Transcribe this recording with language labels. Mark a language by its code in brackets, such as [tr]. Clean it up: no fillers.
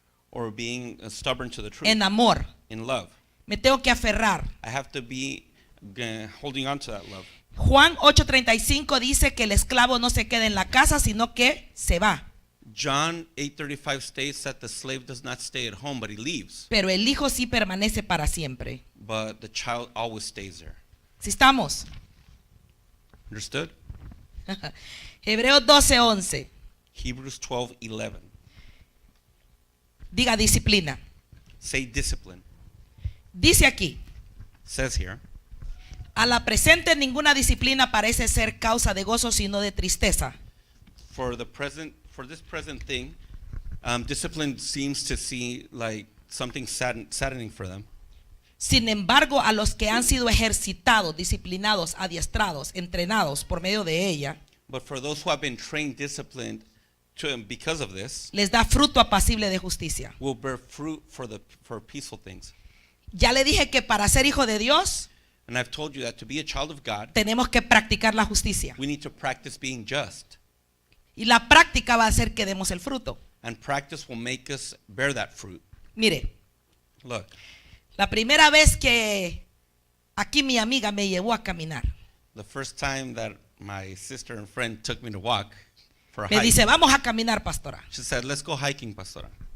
[en] or being stubborn to the truth [es] en amor. [en] in love. [es] Me tengo que aferrar. [en] I have to be holding on to that love. [es] Juan 8:35 dice que el esclavo no se queda en la casa, sino que se va. [en] John 8:35 states that the slave does not stay at home, but he leaves. [es] Pero el hijo sí permanece para siempre. [en] But the child always stays there. [es] ¿Sí estamos? [en] Understood? [es] Hebreos 12:11. [en] Hebrews 12:11. [es] Diga disciplina. [en] Say discipline. [es] Dice aquí, [en] Says here, [es] a la presente ninguna disciplina parece ser causa de gozo, sino de tristeza. [en] for this present thing, discipline seems to see like something saddening for them. [es] Sin embargo, a los que han sido ejercitados, disciplinados, adiestrados, entrenados por medio de ella, [en] But for those who have been trained, disciplined because of this, [es] les da fruto apacible de justicia. [en] will bear fruit for peaceful things. [es] Ya le dije que para ser hijo de Dios [en] And I've told you that to be a child of God, [es] tenemos que practicar la justicia. [en] we need to practice being just. [es] Y la práctica va a hacer que demos el fruto. [en] And practice will make us bear that fruit. [es] Mire, [en] Look, [es] la primera vez que aquí mi amiga me llevó a caminar, [en] the first time that my sister and friend took me to walk for a [es] me [en] hike, [es] dice, vamos a caminar, pastora. [en] she said, let's go hiking, pastora.